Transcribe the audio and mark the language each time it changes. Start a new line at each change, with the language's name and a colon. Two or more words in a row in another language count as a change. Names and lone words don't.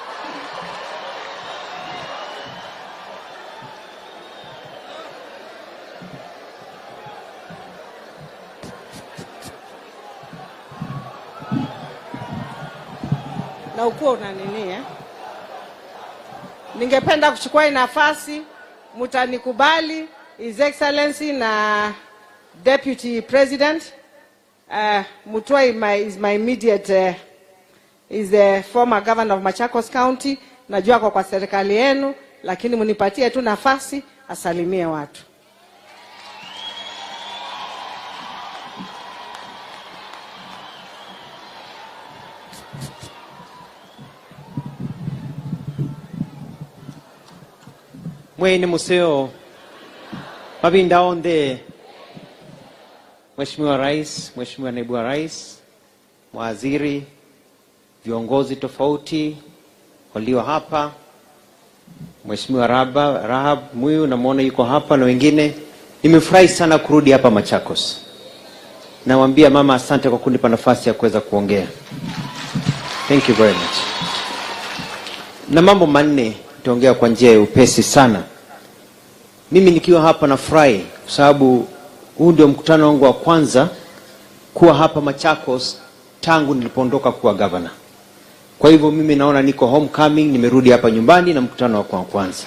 Swahili: Na ukuwa una nini Ningependa kuchukua nafasi, mutanikubali
English: His Excellency
Swahili: na
English: Deputy President. Mutua is my immediate, is the former governor of Machakos County.
Swahili: Najua kwa serikali yenu, lakini munipatie tu nafasi asalimie watu.
Kamba: Mwene museo mabinda onde, Mheshimiwa
Swahili: Rais, Mheshimiwa Naibu wa Rais, mawaziri, viongozi tofauti walio hapa, Mheshimiwa Rahab Muyu namuona yuko hapa na wengine. Nimefurahi sana kurudi hapa Machakos. Nawaambia mama asante kwa kunipa nafasi ya kuweza kuongea.
English: Thank you very much.
Swahili: Na mambo manne nitaongea kwa njia ya upesi sana. Mimi nikiwa hapa nafurahi kwa sababu huu ndio mkutano wangu wa kwanza kuwa hapa Machakos tangu nilipoondoka kuwa governor. Kwa hivyo mimi naona niko homecoming, nimerudi hapa nyumbani na mkutano wa kwanza.